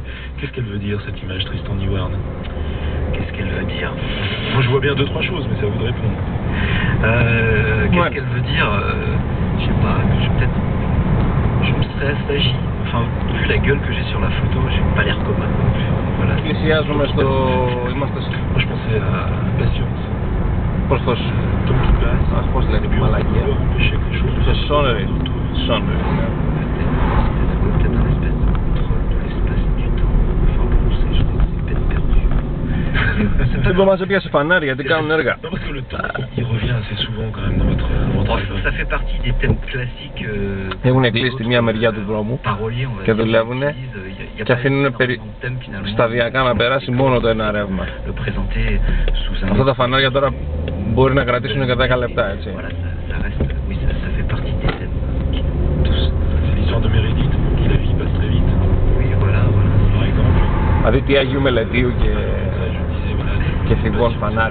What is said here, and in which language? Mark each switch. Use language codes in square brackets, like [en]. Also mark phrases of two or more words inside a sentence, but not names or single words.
[fr] Qu'est-ce qu'elle veut dire cette image, Tristan Neward? Qu'est-ce qu'elle veut dire? Moi je vois bien 2-3 choses, mais c'est à vous de répondre. Qu'est-ce qu'elle veut dire? Je sais pas, je me stresse, j'agis. Enfin, vu la gueule que j'ai sur la photo, j'ai pas l'air commun non plus. Voilà. [el] Πλησιάζουμε στο... είμαστε στο... [fr] Moi je pensais à Patience. [el] Προς το... [fr] Temps qui passe. [el] Αχ, πώς λέγεται η μαλακία. Σε Σόνερι. Σόνερι. [fr] Peut-être un espèce de contrôle de l'espace du temps. Enfin bon, je sais, c'est peine perdue. [el] Δεν μας έπιασε φανάρι γιατί κάνουν έργα. [fr] Non, parce que le temps, il revient assez souvent quand même dans votre album. Ça fait partie des thèmes classiques. [el] Έχουν κλείσει τη μία μεριά του δρόμου και δουλεύουν και αφήνουν σταδιακά να περάσει μόνο το ένα ρεύμα. Αυτά τα φανάρια τώρα μπορεί να κρατήσουν και 10 λεπτά, έτσι. Δηλαδή τι Αγίου Μελετίου και Θηβών φανάρι.